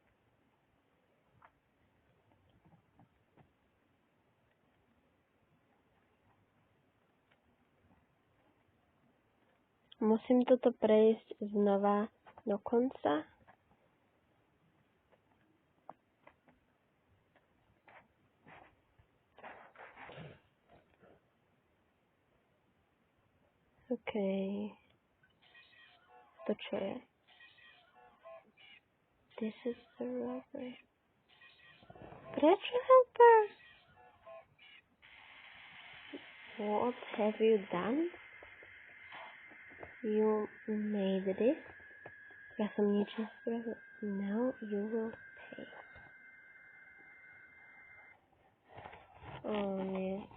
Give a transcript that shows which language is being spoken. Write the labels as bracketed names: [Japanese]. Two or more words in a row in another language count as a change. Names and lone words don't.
[Slovak] Musím toto prejsť znova do konca. OK. To čo je? [English] This is the robbery. Prečo, helper? What have you done? You made this? [Slovak] Ja som nič nespravil. [English] Now you will pay. [Slovak] Oh nie.